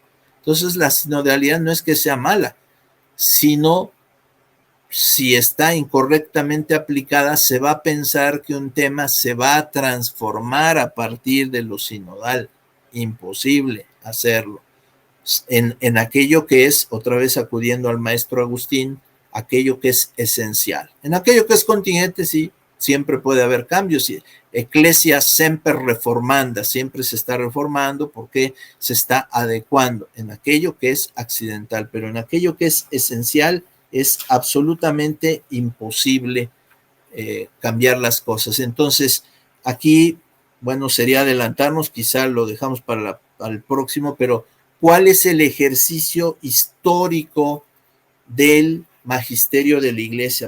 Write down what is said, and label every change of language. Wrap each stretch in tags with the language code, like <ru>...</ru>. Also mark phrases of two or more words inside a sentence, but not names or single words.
<es>Entonces la sinodalidad no es que sea mala, sino si está incorrectamente aplicada, se va a pensar que un tema se va a transformar a partir de lo sinodal. Imposible hacerlo. En aquello que es, otra vez acudiendo al maestro Agustín, aquello que es esencial. En aquello que es contingente, sí, siempre puede haber cambios.</es> <la>Ecclesia semper reformanda,</la> <es>siempre se está reformando porque se está adecuando en aquello que es accidental, pero en aquello que es esencial es absolutamente imposible cambiar las cosas. Entonces, aquí, bueno, sería adelantarnos, quizá lo dejamos para el próximo, pero ¿cuál es el ejercicio histórico del magisterio de la Iglesia?</es>